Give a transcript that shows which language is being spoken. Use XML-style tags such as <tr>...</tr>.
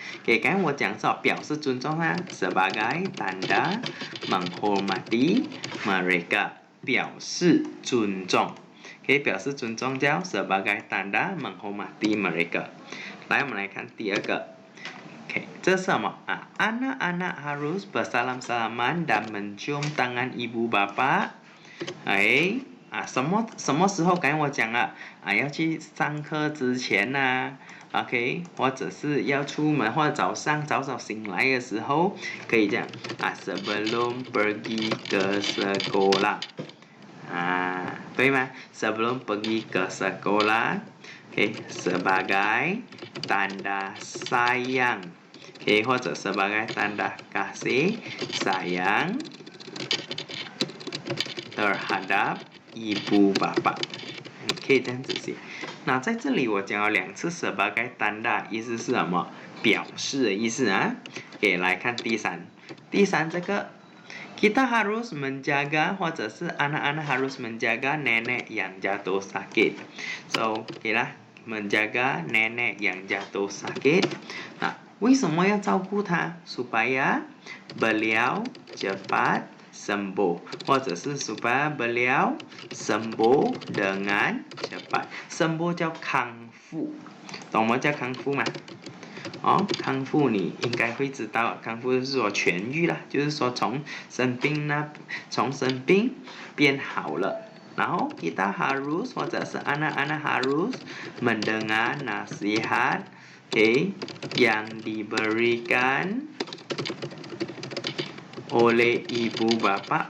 <zh>刚才我讲是表示尊重</zh> <ms>sebagai tanda menghormati mereka，</ms> <zh>表示尊重。表示尊重叫</zh> <ms>sebagai tanda menghormati mereka。</ms> <zh>来，我们来看第二个。这是什么？</zh> <ms>anak-anak harus bersalam-salaman dan mencium tangan ibu bapa。</ms> <zh>什么时候？刚才我讲了要去上课之前OK， 或者是要出门，或者早上早醒来的时候，可以这样</zh> <ms>sebelum pergi ke sekolah。</ms> <zh>对吗？</zh> <ms>sebelum pergi ke sekolah。 sebagai tanda sayang。或者 sebagai tanda kasih sayang terhadap ibu bapa。</ms> <zh>可以这样子写。那在这里我讲了2次 sebagai tanda， 意思是什么？表示的意思来看第三这个</zh> <ms>kita harus menjaga</ms> <zh>或者是</zh> <ms>anak-anak harus menjaga nenek yang jatuh sakit。 So 啦 menjaga nenek yang jatuh sakit。</ms> <zh>那为什么要照顾他？</zh> <ms>supaya beliau cepat sembuh，</ms> <zh>或者是</zh> <ms>supaya beliau sembuh dengan cepat。</ms> <zh>sembuh 叫康复，懂吗？叫康复吗？康复你应该会知道，康复就是说痊愈了，就是说从生病变好了。然后</zh> <ms>kita harus</ms> <zh>或者是</zh> <ms>anak-anak harus mendengar nasihat yang diberikan oleh ibu bapa。</ms>